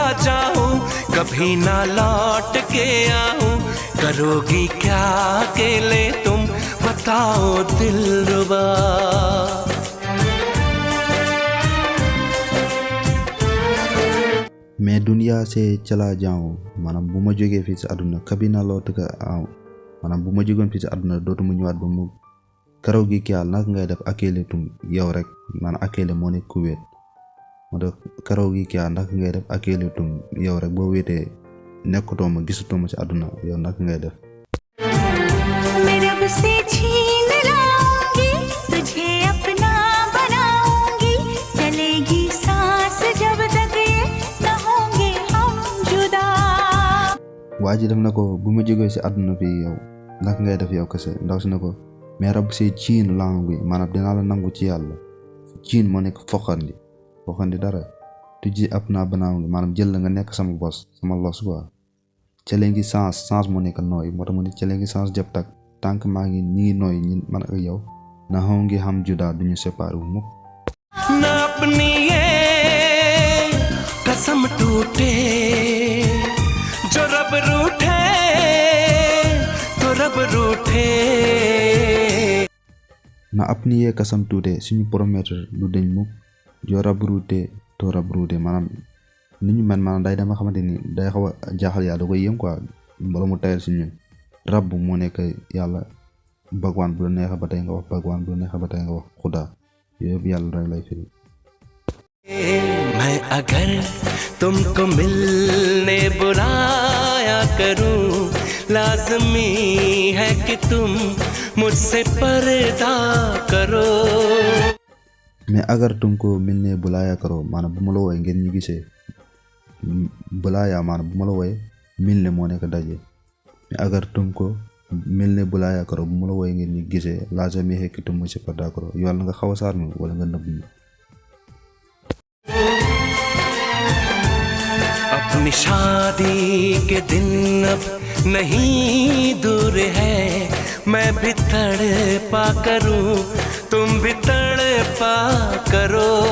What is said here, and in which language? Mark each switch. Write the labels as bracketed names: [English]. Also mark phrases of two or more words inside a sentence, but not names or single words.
[Hindi] जाऊं कभी ना लौट के आऊं करोगी क्या अकेले तुम बताओ दिलरुबा मैं दुनिया से चला जाऊं [Wolof] maanaam bu ma jógee fii si àdduna kabi na loo tëgg aw maanaam bu ma jógoon fii si àdduna dootuma ñëwaat ba mu karaw gi ki yàlla naka ngay def [Hindi] अकेले तुम [Wolof] yow rek maanaam akele moo nekk ku wéet moo tax karaw gi ki yàlla naka ngay def [Hindi] अकेले तुम [Wolof] yow rek boo wéetee nekkutoo ma gisutoo ma si àdduna yow naka ngay def [Hindi] मैं रब से छीन लाऊंगी तुझे अपना बनाऊंगी चलेगी सांस जब तक ये न होंगे हम जुदा [Wolof] waa ji def na ko bu ma jógee si àdduna fii yow naka ngay def yow kese ndaw si na ko mais rab si ciin langue bi maanaam dinaa la nangu ci yàlla ciin moo nekk foxandi dara [Hindi] तुझे अपना बनाऊंगी [Wolof] maanaam jël la nga nekk sama bos sama los quoi [Hindi] चलेगी सांस [Wolof] moo nekk nooy moo tax mu ne [Hindi] चलेगी सांस जब तक [Wolof] tànk maa ngi ñi ngi nooy ñi man ak yow na xaw ngi xam juda duñu séparé wu mukk [Hindi] ना अपनी ये कसम टूटे जो रब रूठे तो रब रूठे ना अपनी ये कसम टूटे [Wolof] suñu promettre du deñ mukk [Hindi] जो रब रूठे तो रब रूठे [Wolof] maanaam ni ñu mel maanaam day dama xamante ni day xaw a jaaxal yàlla da koy yëm quoi mbala mu tayal si ñun rabb moo nekk yàlla bagwaan bu la neexee ba tey nga wax bagwaan bu la neexee ba tey nga wax xuda yooyu yëpp yàlla rek lay firi [Hindi] मैं अगर तुमको मिलने बुलाया करूं लाज़मी है कि तुम मुझसे पर्दा करो [Wolof] mais agar [Hindi] तुमको मिलने बुलाया करो [Wolof] maanaam bu ma la wooyee ngeen ñu gisee बुलाया maanaam bu ma la wooyee मिलने moo nekk daje mais agar [Hindi] तुमको मिलने बुलाया करो [Wolof] bu ma la wooyee ngeen ñu gisee [Hindi] लाज़मी है कि तुम मुझसे पर्दा करो [Wolof] yow la nga xaw a saar mi wala nga nëbb mi [Hindi] अपनी शादी के दिन अब नहीं दूर है मैं भी तड़पा करूं तुम भी तड़पा करो